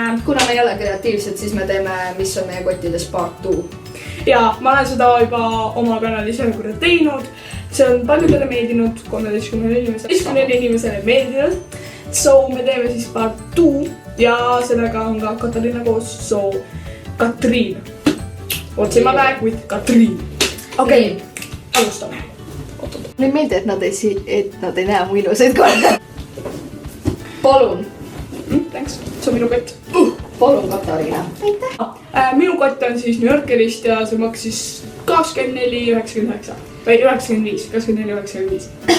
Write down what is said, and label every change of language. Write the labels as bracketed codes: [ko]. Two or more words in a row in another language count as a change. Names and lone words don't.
[et] Kuna me ei ole kreatiivsed, siis me teeme, mis on meie kottides part 2. Ja ma olen seda juba oma kanalis ühe korda teinud. See on paljudele meeldinud, 13 inimesele meeldinud. So me teeme siis part 2 ja sellega on ka Katariina koos, so Katriin. [en] What's in my bag with Katriin? [et] Okei, alustame. Mulle ei meeldi, et nad ei näe mu ilusaid korda. Palun. Thanks, see on minu kott. Palun, Katariina. Aitäh. Minu kott on siis New Yorkerist ja see maksis 24,99 või 95, 24,95.